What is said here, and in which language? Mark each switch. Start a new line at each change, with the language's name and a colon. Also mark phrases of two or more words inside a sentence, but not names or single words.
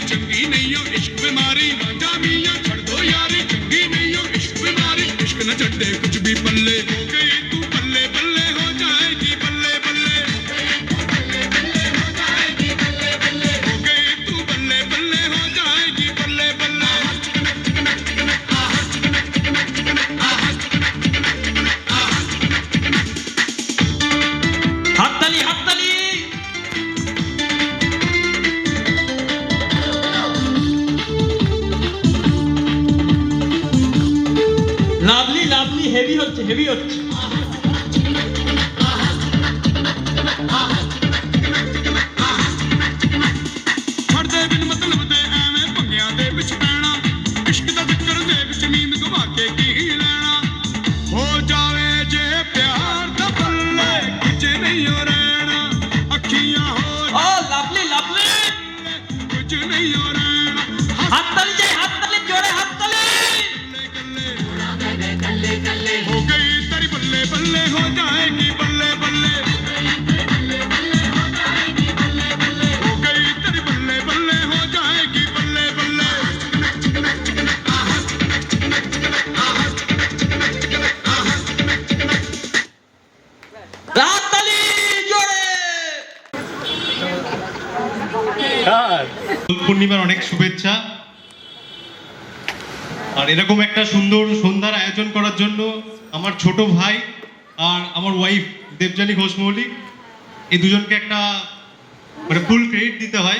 Punjabi: ਚੰਗੀ ਨਹੀਂ ਹੋ ਇਸ਼ਕ ਬੀਮਾਰੀ, ਰਾਜਾ ਮੀਆਂ ਛੱਡ ਦੋ ਯਾਰੀ ਚੰਗੀ ਨਹੀਂ ਹੋ ਇਸ਼ਕ ਬੀਮਾਰੀ, ਇਸ਼ਕ ਨ ਛੱਡੇ ਕੁਝ ਭੀ ਪੱਲੇ, ਹੋ ਗਈ ਤੂੰ ਬੱਲੇ ਬੱਲੇ ਹੋ ਜਾਏਗੀ ਬੱਲੇ ਬੱਲੇ, ਹੋ ਗਈ ਤੂੰ ਬੱਲੇ ਬੱਲੇ ਹੋ ਜਾਏਗੀ ਬੱਲੇ ਬੱਲੇ, ਹੋ ਗਈ ਤੂੰ ਬੱਲੇ ਬੱਲੇ ਹੋ ਜਾਏਗੀ ਬੱਲੇ ਬੱਲੇ।
Bangla: হাততালি হাততালি।
English: lovely lovely,
Bangla: হেভি হচ্ছে হেভি হচ্ছে।
Punjabi: ਛੱਡ ਦੇ ਬਿਨ ਮਤਲਬ ਦੇ ਐਵੇਂ ਭੰਗਿਆਂ ਦੇ ਵਿੱਚ ਪੈਣਾ, ਇਸ਼ਕ ਦਾ ਚੱਕਰ ਦੇ ਵਿੱਚ ਨੀਂਦ ਗਵਾ ਕੇ ਕੀ ਲੈਣਾ, ਹੋ ਜਾਵੇ ਜੇ ਪਿਆਰ ਦਾ ਪੱਲੇ ਕੁਝ ਨਹੀਂ ਹੋ ਰਹਿਣਾ, ਅੱਖੀਆਂ ਹੋ
Bangla: ও
English: lovely lovely,
Punjabi: ਕੁਝ ਨਹੀਂ ਹੋ ਰਹਿਣਾ,
Bangla: হাততালি চাই, হাততালি, জোরে হাততালি।
Punjabi: ਗੱਲੇ ਗੱਲੇ ਹੋ ਗਈ ਤੇਰੀ ਬੱਲੇ ਬੱਲੇ ਹੋ ਜਾਏਗੀ ਬੱਲੇ ਬੱਲੇ, ਹੋ ਗਈ ਤੇਰੀ ਬੱਲੇ ਬੱਲੇ ਹੋ ਜਾਏਗੀ ਬੱਲੇ ਬੱਲੇ।
Bangla: হাততালি জোরে। পূর্ণিমার অনেক শুভেচ্ছা। আর এরকম একটা সুন্দর সন্ধ্যার আয়োজন করার জন্য আমার ছোট ভাই আর আমার ওয়াইফ দেবযানী ঘোষ মৌলিক, এই দুজনকে একটা মানে
English: full credit
Bangla: দিতে হয়।